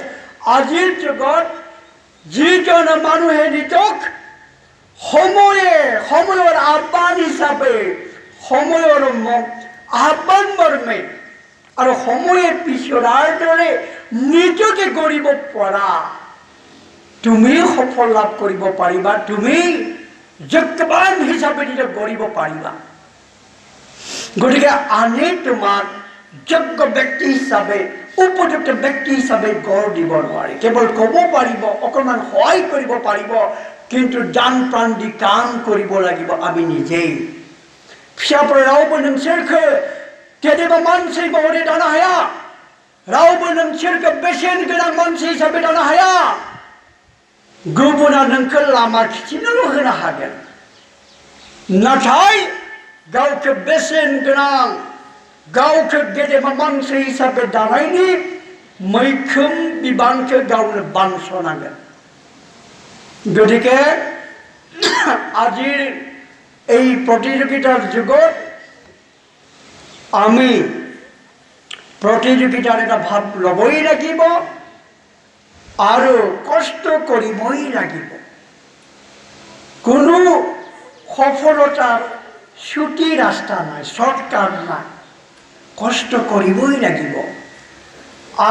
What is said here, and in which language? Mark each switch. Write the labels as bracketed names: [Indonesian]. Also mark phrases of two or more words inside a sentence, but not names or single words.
[Assamese] আজিৰ যুগত যিজন মানুহে নিজক সময়ৰ আহ্বান হিচাপে, সময়ৰ আহ্বান মৰ্মে আৰু সময়ে পিছৰাৰ দৰে নিজকে গঢ়িব পৰা, তুমি সফল লাভ কৰিব পাৰিবা, তুমি যজ্ঞবান হিচাপে নিজক গঢ়িব পাৰিবা। গতিকে আনে তোমাক যোগ্য ব্যক্তি হিচাপে, উপযুক্ত ব্যক্তি হিচাপে গঢ় দিব নোৱাৰে। কেৱল ক'ব পাৰিব, অকণমান সহায় কৰিব পাৰিব, কিন্তু জান প্ৰাণ দি কাম কৰিব লাগিব আমি নিজেই। [Bodo] फिसाफोर रावबो नोंसोरखौ गेदेमा मानसि महरै दानो हाया, रावबो नोंसोरखौ बेसेन गोनां मानसि हिसाबै दानो हाया। गुबुना नोंखौ लामा खिथिनोल' होनो हागोन, नाथाय गावखौ बेसेन गोनां, गावखौ गेदेमा मानसि हिसाबै दानायनि मैखोम बिबानखौ गावनो बानस'नांगोन। [Assamese] गतिके আজিৰ এই প্ৰতিযোগিতাৰ যুগত আমি প্ৰতিযোগিতাৰ এটা ভাৱ ল'বই লাগিব আৰু কষ্ট কৰিবই লাগিব। কোনো সফলতাৰ ছুটি ৰাস্তা নাই, শ্বৰ্টকাট নাই, কষ্ট কৰিবই লাগিব।